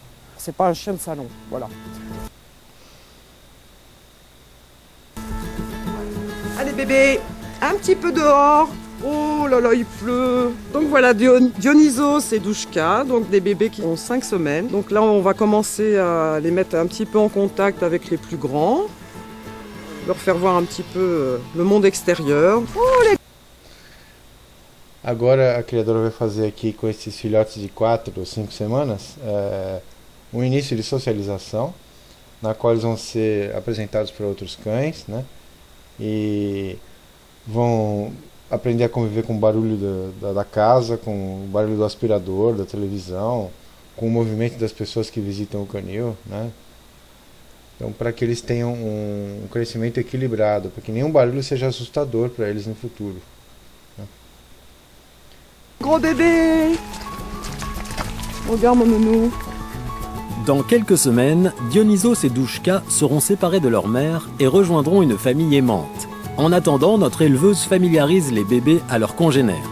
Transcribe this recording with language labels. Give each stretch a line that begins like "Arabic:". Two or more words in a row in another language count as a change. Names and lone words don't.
French: C'est pas un chien de salon, voilà. Allez bébé, un petit peu dehors. Oh là là, il pleut. Donc voilà, Dionysos et Douchka, donc des bébés qui ont 5 semaines. Donc là, on va commencer à les mettre un petit peu en contact avec les plus grands. Leur faire voir un petit peu le monde extérieur. Oh, les...
Portuguese: Agora a criadora vai fazer aqui com esses filhotes de 4 ou 5 semanas um início de socialização, na qual eles vão ser apresentados para outros cães, né? E vão aprender a conviver com o barulho da casa, com o barulho do aspirador, da televisão, com o movimento das pessoas que visitam o canil, né? Então, para que eles tenham um crescimento equilibrado, para que nenhum barulho seja assustador para eles no futuro. Né?
French: Gros bébé! Regarde mon nounou. Dans quelques semaines, Dionysos et Douchka seront séparés de leur mère et rejoindront une famille aimante. En attendant, notre éleveuse familiarise les bébés à leurs congénères.